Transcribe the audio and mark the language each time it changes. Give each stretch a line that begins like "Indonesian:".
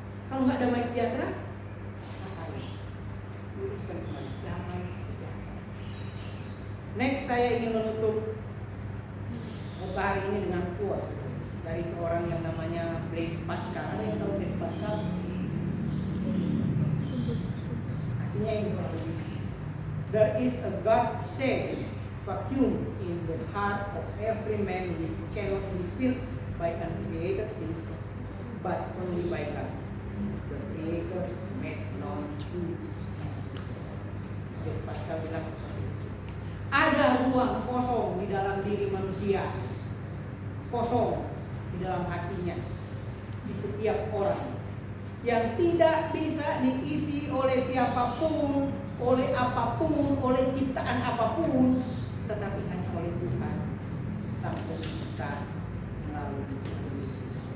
Indonesian: Kalau nggak damai sejahtera, ngapain? Luruskan kembali damai sejahtera. Next, saya ingin menutup hari ini dengan quotes dari seorang yang namanya Blaise Pascal. Ada yang tahu Blaise Pascal? Artinya ini kurang lebih.
English: There is a God-shaped vacuum in the heart of every man which cannot be filled by uncreated things, but only by God, the Creator made known to us.
Indonesian: Blaise Pascal bilang seperti itu. Ada ruang kosong di dalam diri manusia, kosong di dalam hatinya, di setiap orang, yang tidak bisa diisi oleh siapapun, oleh apapun, oleh ciptaan apapun, tetapi hanya oleh Tuhan Sang Pencipta melalui Tuhan Yesus.